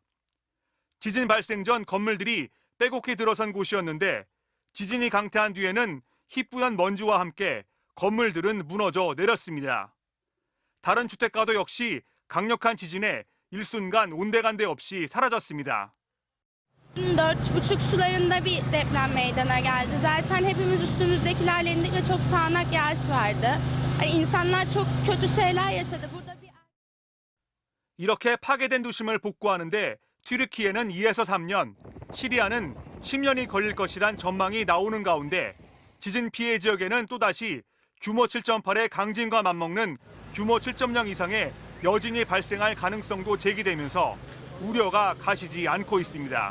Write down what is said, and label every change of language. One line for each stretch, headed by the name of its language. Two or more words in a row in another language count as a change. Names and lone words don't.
Korean: 지진 발생 전 건물들이 빼곡히 들어선 곳이었는데 지진이 강퇴한 뒤에는 희뿌연 먼지와 함께 건물들은 무너져 내렸습니다. 다른 주택가도 역시 강력한 지진에 일순간 온데간데 없이 사라졌습니다.
Turkish: 4,5 sularında bir deprem meydana geldi. Zaten hepimiz üstümüzdekilerle indik ve çok sağanak yağış vardı. İnsanlar çok kötü şeyler yaşadı.
Korean: 이렇게 파괴된 도심을 복구하는데 튀르키예는 2에서 3년, 시리아는 10년이 걸릴 것이란 전망이 나오는 가운데 지진 피해 지역에는 또다시 규모 7.8의 강진과 맞먹는 규모 7.0 이상의 여진이 발생할 가능성도 제기되면서 우려가 가시지 않고 있습니다.